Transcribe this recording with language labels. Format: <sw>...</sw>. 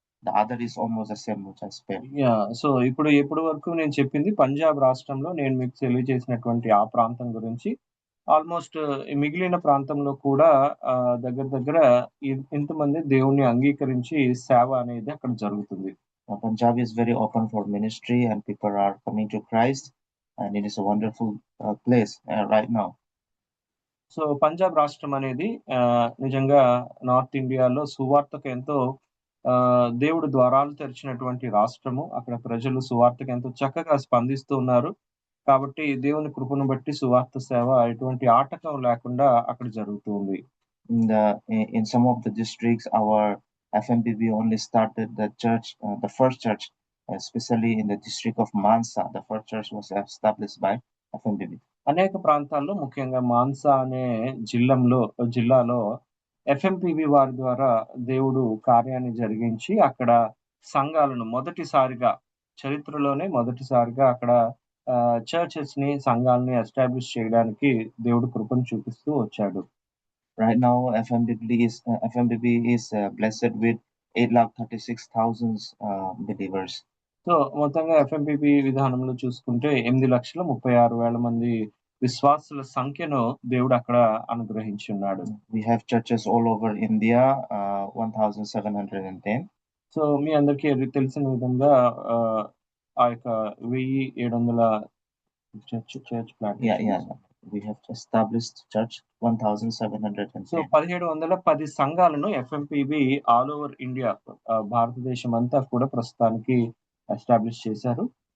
<en>The other is almost the same which I spoke.</en> <te>So ఇప్పుడు ఎప్పటి వరకు నేను చెప్పింది పంజాబ్ రాష్ట్రంలో నేను మీకు తెలియజేసినటువంటి ఆ ప్రాంతం గురించి. ఆల్మోస్ట్ మిగిలిన ప్రాంతంలో కూడా దగ్గర ఇంతమంది దేవుణ్ణి అంగీకరించి సేవ అనేది అక్కడ జరుగుతుంది.</te> <en>Punjab is very open for ministry and people are coming to Christ, and it is a wonderful place right now.</en> <te>So Punjab రాష్ట్రం అనేది నిజంగా నార్త్ ఇండియాలో సువార్తకు ఎంతో దేవుడు ద్వారాలు తెరిచినటువంటి రాష్ట్రము. అక్కడ ప్రజలు సువార్తకు ఎంతో చక్కగా స్పందిస్తూ ఉన్నారు. కాబట్టి దేవుని కృపను బట్టి సువార్త సేవ ఎటువంటి ఆటకం లేకుండా అక్కడ జరుగుతుంది.</te> <en>In some of the districts, our FMPB only started the church, the first church especially in the district of Mansa. The first church was established by FMBB.</en> <te>అనేక ప్రాంతాల్లో ముఖ్యంగా మాన్సా అనే జిల్లాలో ఎఫ్ఎంపిబి వారి ద్వారా దేవుడు కార్యాన్ని జరిగించి అక్కడ సంఘాలను చరిత్రలోనే మొదటిసారిగా అక్కడ సంఘాలని ఎస్టాబ్లిష్ చేయడానికి దేవుడు కృపను చూపిస్తూ వచ్చాడు.</te> <en>Right now, FMBB is blessed with 8,36,000 believers.</en> <te>So మొత్తంగా ఎఫ్ఎంపిబి విధానంలో చూసుకుంటే 8,36,000 మంది విశ్వాసుల సంఖ్యను దేవుడు అక్కడ అనుగ్రహించి ఉన్నాడు.</te> <en>We have churches all over India, 1,710.</en> <te>So మీ అందరికీ తెలిసిన విధంగా ఆ యొక్క 1,700 church plant.</te> <en>We have established church 1,710.</en> <te>So 1,710 సంఘాలను ఎఫ్ఎంపిబి ఆల్ ఓవర్ ఇండియా, భారతదేశం అంతా కూడా ప్రస్తుతానికి ఎస్టాబ్లిష్ చేశారు.</te>